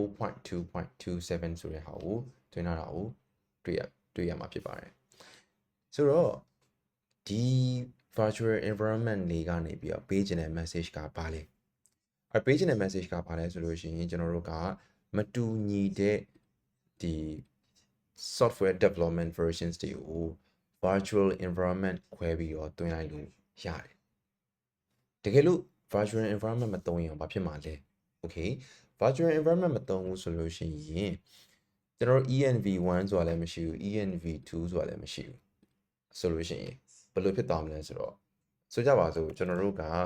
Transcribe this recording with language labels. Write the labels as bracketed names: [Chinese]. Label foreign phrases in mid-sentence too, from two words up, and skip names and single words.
[Burmese] 4.2.27 ဆိုတဲ့ဟာကိုတွင်းထားတာကိုတွေ့ရမှာဖြစ်ပါတယ်ဆိုတော့ဒီ [English] virtual environment [Burmese] တွေကနေပြီးတော့ပေးချင်တဲ့ message က ဘာလဲပေးချင်တဲ့ message ကဘာလဲဆိုလို့ရှိရင်ကျွန်တော်တို့ကမတူညီတဲ့ဒီ [English] software development versions [Burmese] တွေကို [English] virtual environment [Burmese] ခွဲပြီးတော့တွင်းလိုက်လို့ရတယ်တကယ်လို့ [English] virtual environment [Burmese] မသုံးရင်ဘာဖြစ်မှာလဲ [English] okay virtual environment [Burmese] မသုံးဘူးဆိုလို့ရှိရင်ကျွန်တော်တို့ env1 ဆိုတာလည်းမရှိဘူး env2 ဆိုတာလည်းမရှိဘူးဆိုလို့ရှိရင်ဘယ်လိုဖြစ်သွားမလဲဆိုတော့ဆိုကြပါစို့ကျွန်တော်တို့က